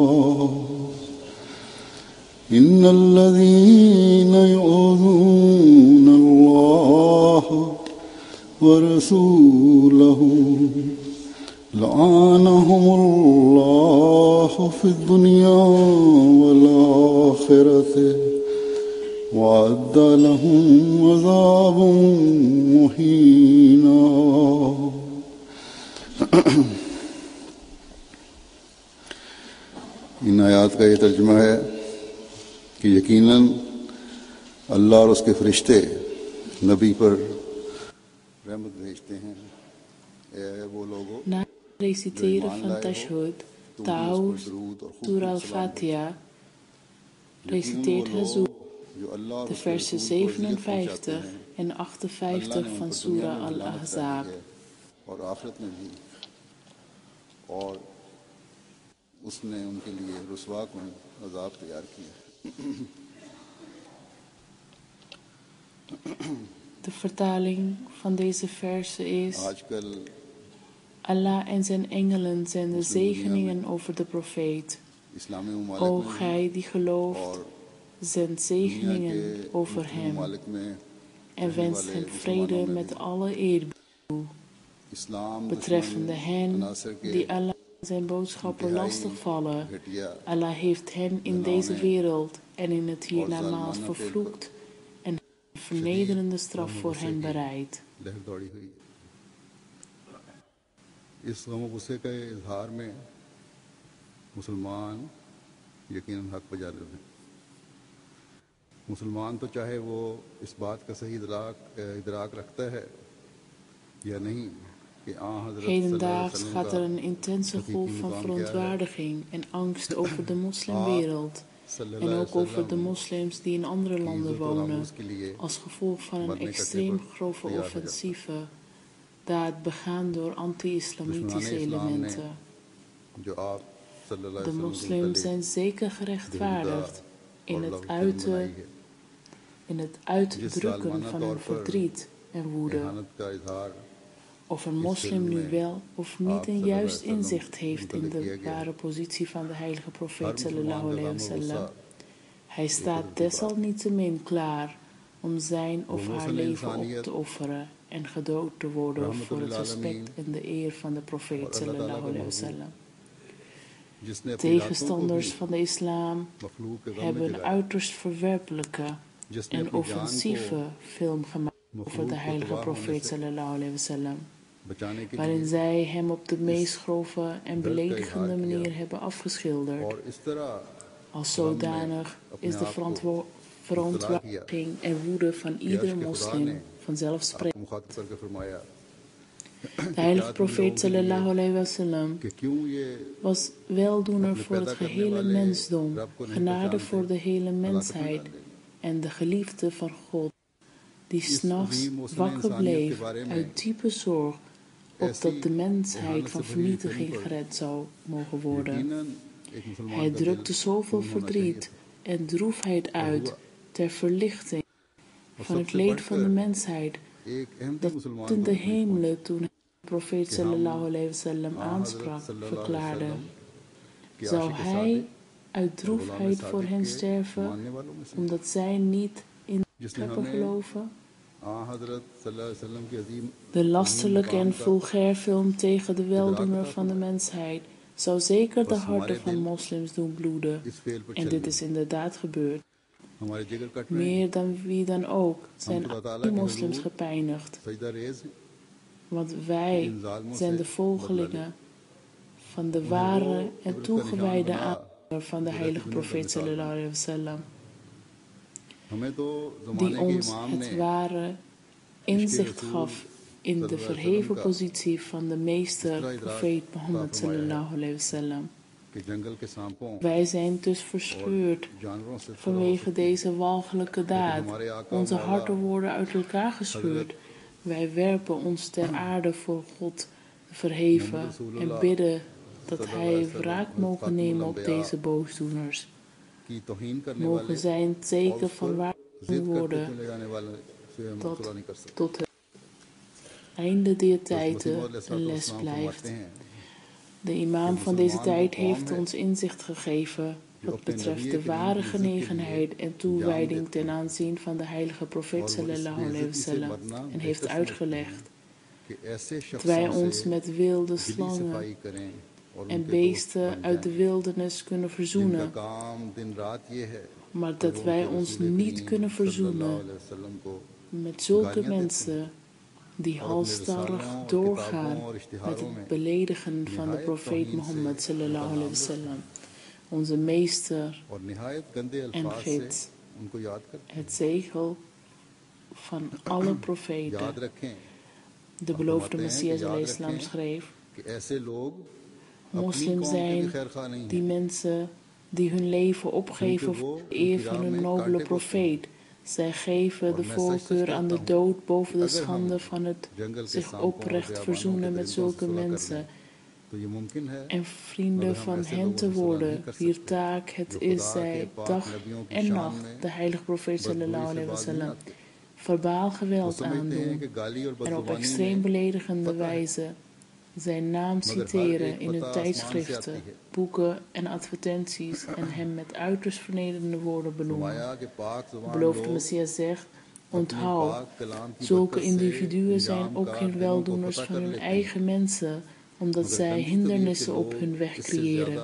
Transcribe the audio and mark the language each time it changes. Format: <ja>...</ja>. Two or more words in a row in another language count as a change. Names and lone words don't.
<ar>إن الذين يؤذون الله ورسوله لعنهم الله في الدنيا والآخرة وأعد لهم عذابا مهينا.</ar> <ur>ان آیات کا یہ ترجمہ ہے کہ یقیناً اللہ اور اس کے فرشتے نبی پر رحمت بھیجتے ہیں. وہ لوگوں</ur> <nl>Na reciteren van Tashhud, Ta'awuz, Surah Al-Fatiha, reciteert Hazur de versen 57 en 58 van Surah Al-Ahzab.</nl> <ur>اور آخرت میں بھی اور اس نے ان کے لیے رسوا کو عذاب تیار کیا.</ur> <nl>De vertaling van deze versen is:</nl> <ur>आजकल</ur> <nl>Allah en zijn engelen zenden zegeningen over de profeet.</nl> <ur>इस्लामी</ur> <nl>O</nl> <ur>ममालिक</ur> <nl>gij die gelooft, zend zegeningen over hem en wenst hem vrede met alle eerbied toe. Betreffende hen die Allah en zijn boodschappen lastigvallen, Allah heeft hen in deze wereld en in het hiernamaals vervloekt en een vernederende straf voor hen bereid.</nl> <ur>اس غم غصے کے اظہار میں مسلمان یقیناً حق پر جالب ہیں. مسلمان تو چاہے وہ اس بات کا صحیح ادراک رکھتا ہے یا نہیں کہ</ur> <nl>Hedendaags gaat er een intense golf van verontwaardiging en angst over de moslimwereld en ook over de moslims die in andere landen wonen als gevolg van een extreem grove offensieve daad begaan door anti-islamitische elementen. De moslims zijn zeker gerechtvaardigd in het uitdrukken van hun verdriet en woede. Of een moslim nu wel of niet een juist inzicht heeft in de ware positie van de heilige profeet</nl> <ar>صلى الله عليه وسلم,</ar> <nl>hij staat desalniettemin klaar om zijn of haar leven op te offeren en gedood te worden voor het respect en de eer van de profeet</nl> <ar>صلى الله عليه وسلم.</ar> <nl>Tegenstanders van de islam hebben een uiterst verwerpelijke en offensieve film gemaakt over de heilige profeet</nl> <ar>صلى الله عليه وسلم,</ar> <nl>waarin zij hem op de meest grove en beledigende manier hebben afgeschilderd. Als zodanig is de verontwaardiging en woede van ieder moslim vanzelfsprekend. De heilige profeet</nl> <ar>صلى الله عليه وسلم</ar> <nl>was weldoener voor het gehele mensdom, genade voor de hele mensheid en de geliefde van God, die 's nachts wakker bleef uit diepe zorg, opdat de mensheid van vernietiging gered zou mogen worden. Hij drukte zoveel verdriet en droefheid uit ter verlichting van het leed van de mensheid, dat in de hemelen toen hij de profeet</nl> <ar>صلى الله عليه وسلم</ar> <nl>aansprak, verklaarde: zou hij uit droefheid voor hen sterven, omdat zij niet in de scheppen geloven? De lasterlijke en vulgair film tegen de weldoener van de mensheid zou zeker de harten van moslims doen bloeden. En dit is inderdaad gebeurd. Meer dan wie dan ook zijn alle moslims gepijnigd. Want wij zijn de volgelingen van de ware en toegewijde aanhanger van de heilige profeet</nl> <ar>صلى الله عليه وسلم,</ar> <nl>die ons het ware inzicht gaf in de verheven positie van de meester profeet Mohammed</nl> <ar>صلى الله عليه وسلم.</ar> <nl>Wij zijn dus verscheurd vanwege deze walgelijke daad. Onze harten worden uit elkaar gescheurd. Wij werpen ons ter aarde voor God verheven en bidden dat Hij wraak mogen nemen op deze boosdoeners. Mogen zij een teken van waarschuwing worden dat tot het einde der tijden een les blijft. De imam van deze tijd heeft ons inzicht gegeven wat betreft de ware genegenheid en toewijding ten aanzien van de heilige profeet</nl> <ar>صلى الله عليه وسلم</ar> <nl>en heeft uitgelegd dat wij ons met wilde slangen en beesten uit de wildernis kunnen verzoenen, maar dat wij ons niet kunnen verzoenen met zulke mensen die halsstarrig doorgaan met het beledigen van de profeet Mohammed</nl> <ar>صلى الله عليه وسلم,</ar> <nl>onze meester en gids, het zegel van alle profeten. De beloofde Messias al-Islam schreef: moslims zijn die mensen die hun leven opgeven voor de eer van hun nobele profeet. Zij geven de voorkeur aan de dood boven de schande van het zich oprecht verzoenen met zulke mensen en vrienden van hen te worden, wier taak het is zij dag en nacht de heilige profeet</nl> <ar>صلى الله عليه وسلم</ar> <nl>verbaal geweld aandoen en op extreem beledigende wijze zijn naam citeren in hun tijdschriften, boeken en advertenties en hem met uiterst vernederende woorden benoemen. De beloofde Messias zegt: onthoud, zulke individuen zijn ook geen weldoeners van hun eigen mensen, omdat zij hindernissen op hun weg creëren.</nl>